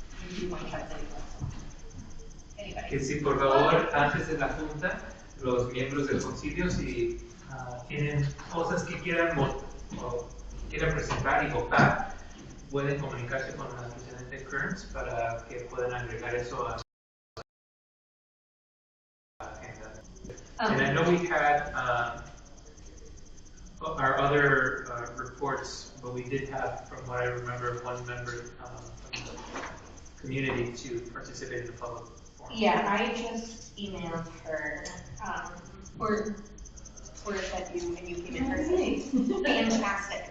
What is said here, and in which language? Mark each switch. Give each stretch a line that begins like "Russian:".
English: If you want to have anybody.
Spanish: Que si por favor, antes de la junta, los miembros del concilio, si tienen cosas que quieran presentar y votar, pueden comunicarse con la presidente Kearns para que puedan agregar eso a la agenda.
English: And I know we had our other reports, but we did have, from what I remember, one member from the community to participate in the public forum. Yeah, I just emailed her, or said you, and you came in person. Fantastic.